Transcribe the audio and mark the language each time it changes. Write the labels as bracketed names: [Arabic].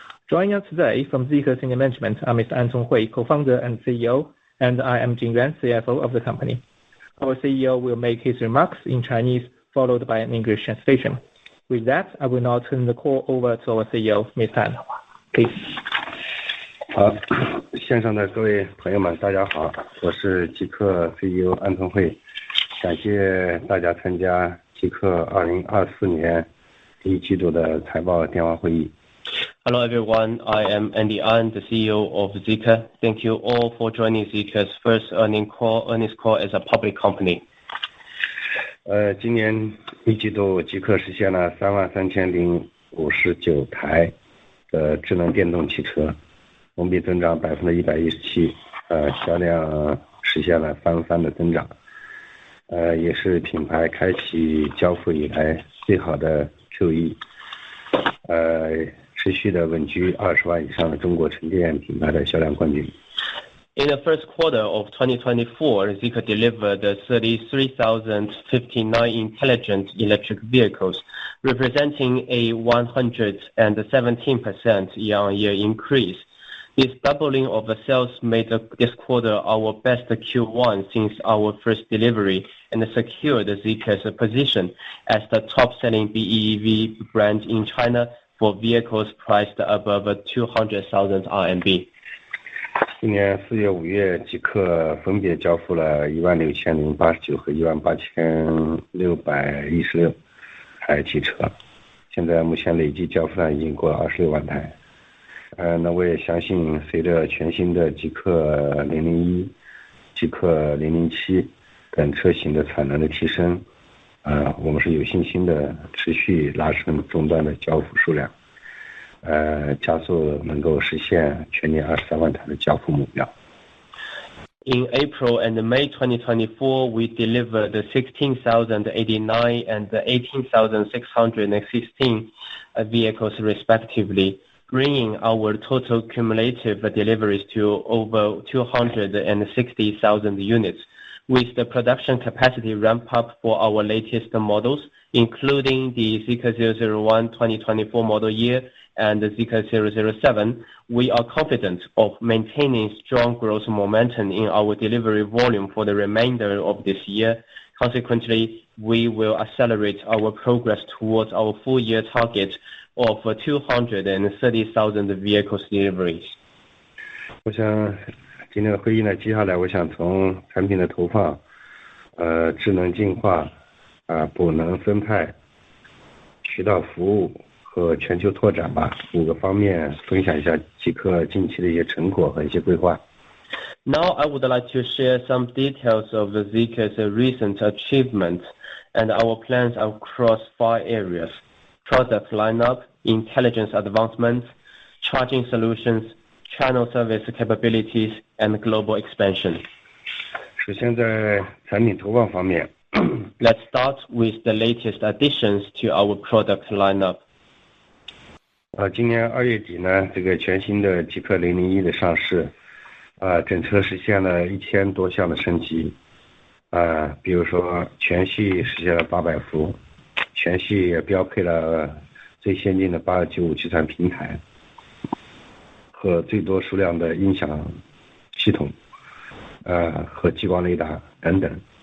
[English] Joining us today from Zeekr senior management are Mr. Anton Hui, co-founder and CEO, and I am Jing Yuan, CFO of the company. Our CEO will make his remarks in Chinese, followed by an English translation. With that, I will now turn the call over to our CEO, Mr. Anton. Please. [Chinese] 好，线上的各位朋友们，大家好，我是极客 CEO 安通慧，感谢大家参加极客2024年第一季度的财报电话会议。 [English] Hello everyone, I am Andy An, the CEO of Zeekr. Thank you all for joining Zeekr's first earnings call as a public company. [Chinese] 今年一季度极客实现了33059台的智能电动汽车，同比增长117%，销量实现了翻的增长，也是品牌开启交付以来最好的 Q1， 持续的稳居20万以上的中国纯电品牌的销量冠军。 [English] In the first quarter of 2024, Zeekr delivered 33,059 intelligent electric vehicles, representing a 117% year-on-year increase. This doubling of the sales made this quarter our best Q1 since our first delivery and secured Zeekr's position as the top-selling BEV brand in China for vehicles priced above 200,000 RMB. [Chinese] 今年4月、5月，极客分别交付了16089和18616台汽车，现在目前累计交付量已经过了26万台。那我也相信，随着全新的极客001、极客007等车型的产能的提升，我们是有信心的持续拉升终端的交付数量，加速能够实现全年23万台的交付目标。 [English] In April and May 2024, we delivered 16,089 and 18,616 vehicles respectively, bringing our total cumulative deliveries to over 260,000 units. With the production capacity ramp up for our latest models, including the Zeekr 001 2024 model year and the Zeekr 007, we are confident of maintaining strong growth momentum in our delivery volume for the remainder of this year. Consequently, we will accelerate our progress towards our full-year target of 230,000 vehicles deliveries. [Chinese] 我想今天的会议呢，接下来我想从产品的投放、智能进化、补能分派、渠道服务和全球拓展吧5个方面分享一下极客近期的一些成果和一些规划。 [English] Now I would like to share some details of the Zeekr's recent achievements and our plans across 5 areas: product lineup, intelligence advancements, charging solutions, channel service capabilities, and global expansion. [Chinese] 首先在产品投放方面 [English] Let's start with the latest additions to our product lineup. [Chinese] 今年2月底呢，这个全新的极客001的上市，整车实现了1000多项的升级，比如说全系实现了800伏，全系也标配了最先进的8295计算平台和最多数量的音响系统，和激光雷达等等。